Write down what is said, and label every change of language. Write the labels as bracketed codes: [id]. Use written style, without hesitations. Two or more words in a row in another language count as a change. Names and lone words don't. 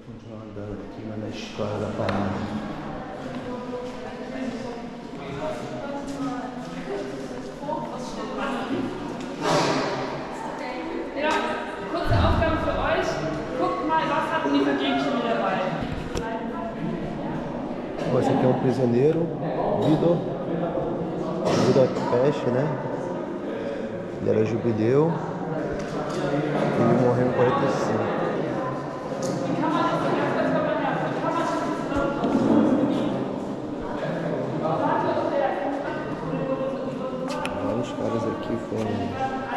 [pt] Andando aqui na história da parada. [de] Ja, kurze Aufgabe für euch. Guckt mal, was hatten die für Gegenstände dabei? [pt] Esse aqui é um prisioneiro, Vitor Peste, né? Ele era jubileu. Ele morreu em 45. Olha os caras aqui foram.